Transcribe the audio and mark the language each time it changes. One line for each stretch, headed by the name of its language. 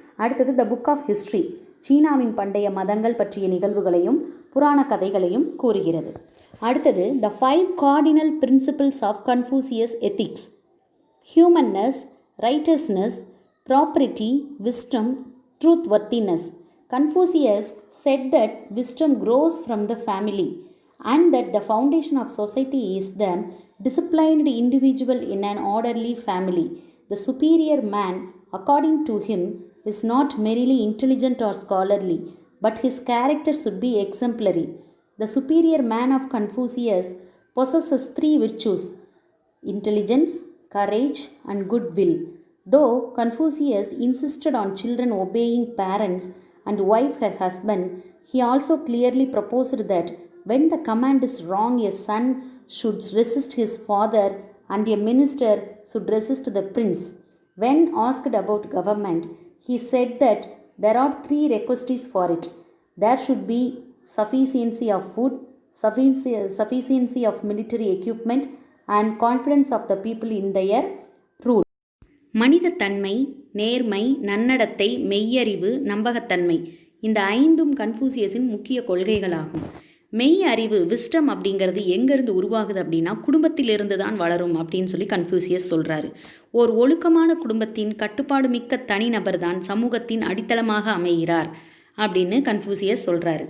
Tamil: அடுத்தது the book of history, சீனாவின் பண்டைய மதங்கள் பற்றிய நிகழ்வுகளையும் புராண கதைகளையும் கூறுகிறது. அடுத்தது
English: The 5 cardinal principles of Confucius ethics, humanness, righteousness, propriety, wisdom, truthworthiness. Confucius said that wisdom grows from the family and that the foundation of society is the disciplined individual in an orderly family. The superior man, according to him, is not merely intelligent or scholarly, but his character should be exemplary. The superior man of Confucius possesses 3 virtues: intelligence, courage, and goodwill. Though Confucius insisted on children obeying parents and wife her husband, he also clearly proposed that when the command is wrong, a son should resist his father and a minister should resist the prince. When asked about government, he said that there are 3 requisites for it. There should be sufficiency of food, sufficiency of military equipment, and confidence of the people in their rule.
Tamil: மனிதத்தன்மை, நேர்மை, நன்னடத்தை, மெய்யறிவு, நம்பகத்தன்மை, இந்த 5ம் கன்ஃபூசியஸின் முக்கிய கொள்கைகளாகும். மெய் அறிவு, wisdom அப்படிங்கிறது எங்கேருந்து உருவாகுது அப்படின்னா குடும்பத்திலிருந்து தான் வளரும் அப்படின்னு சொல்லி கன்ஃபூசியஸ் சொல்கிறாரு. ஓர் ஒழுக்கமான குடும்பத்தின் கட்டுப்பாடு மிக்க தனிநபர் தான் சமூகத்தின் அடித்தளமாக அமைகிறார் அப்படின்னு கன்ஃபூசியஸ் சொல்கிறாரு.